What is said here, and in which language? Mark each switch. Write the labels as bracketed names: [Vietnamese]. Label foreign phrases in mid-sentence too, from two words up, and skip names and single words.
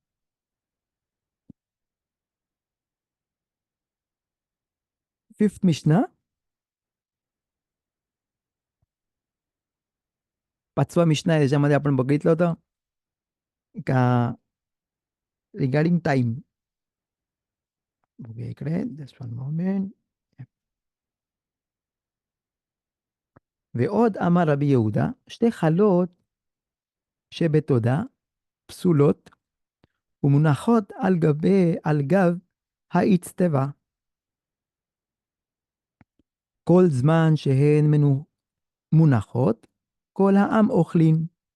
[Marathi] 5th मिशना, 5वा मिशना, याच्यामध्ये आपण बघितलं होतं का [English] regarding time. [Marathi] बघूया इकडे, [English] just one moment. [Hebrew] ועוד אמר רבי יהודה, שתי חלות שבתודה פסולות ומונחות על גב האצטבה. כל זמן שהן מונחות, כל העם אוכלים.